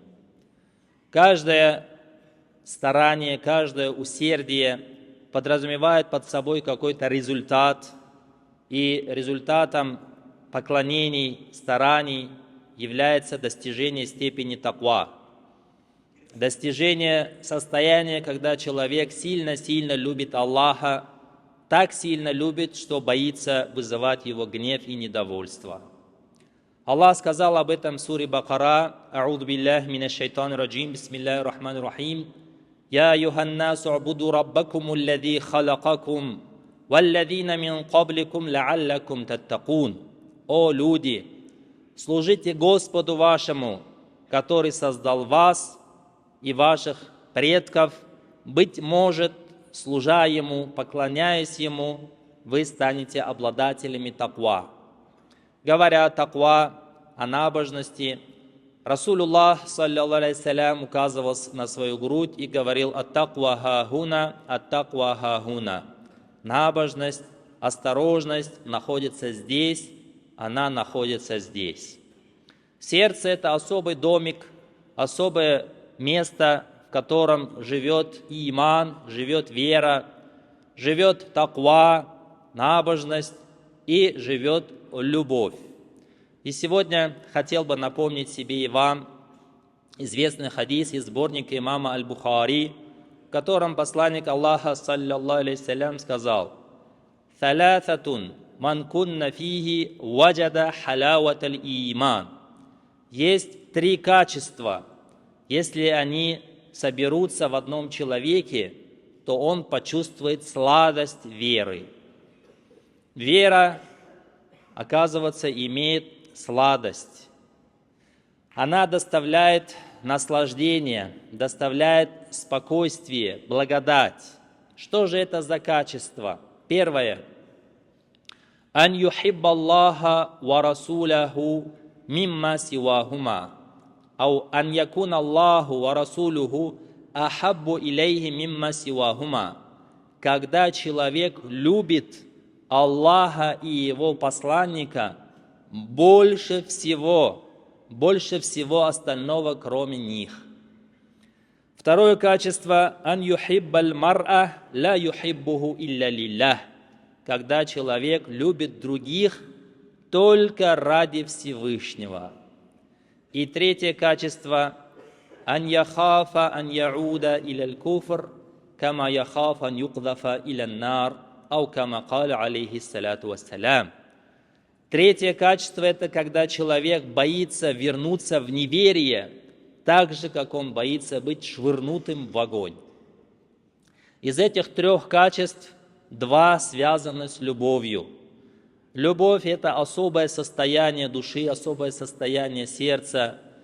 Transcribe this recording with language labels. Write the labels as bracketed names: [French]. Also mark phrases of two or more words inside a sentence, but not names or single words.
[Russian] Каждое старание, каждое усердие подразумевает под собой какой-то результат, и результатом поклонений, стараний является достижение степени таква, достижение состояния, когда человек сильно-сильно любит Аллаха, так сильно любит, что боится вызывать Его гнев и недовольство. Аллах сказал об этом в суре Бакара: [Arabic] «أعوذ بالله من الشيطان الرجيم، بسم الله الرحمن الرحيم، يا أيها الناس اعبدوا ربكم الذي خلقكم، والذين من قبلكم لعلكم تتقون». [Russian] О люди, служите Господу вашему, который создал вас и ваших предков. Быть может, служа Ему, поклоняясь Ему, вы станете обладателями таква. Говоря о таква, о набожности, [Arabic] رسول الله، صلى الله عليه السلام, [Russian] указывал на свою грудь и говорил: [Arabic] «التقوى هاهنا، التقوى هاهنا». [Russian] Набожность, осторожность находится здесь, она находится здесь. Сердце – это особый домик, особое место, в котором живет иман, живет вера, живет таква, набожность и живет любовь. И сегодня хотел бы напомнить себе и вам известный хадис из сборника имама Аль-Бухари, в котором посланник Аллаха, [Arabic] صلى الله عليه السلام, [Russian] сказал: [Arabic] «ثلاثة من كن فيه وجد حلاوة الإيمان». [Russian] Есть три качества. Если они соберутся в одном человеке, то он почувствует сладость веры. Вера, оказывается, имеет сладость. Она доставляет наслаждение, доставляет спокойствие, благодать. Что же это за качество? Первое. [Arabic] «أن يحب الله ورسوله مما سواهما». «أو أن يكون الله ورسوله أحب إليه مما سواهما». [Russian] Когда человек любит Аллаха и Его посланника больше всего остального, кроме них. Второе качество: [Arabic] «أن يحب المرء لا يحبه إلا لله». [Russian] Когда человек любит других только ради Всевышнего. И третье качество: [Arabic] «أن يخاف أن يعود إلى الكفر، كما يخاف أن يقذف إلى النار، أو كما قال عليه الصلاة والسلام». [Russian] Третье качество – это когда человек боится вернуться в неверие, так же, как он боится быть швырнутым в огонь. Из этих трех качеств два связаны с любовью. Любовь – это особое состояние души, особое состояние сердца.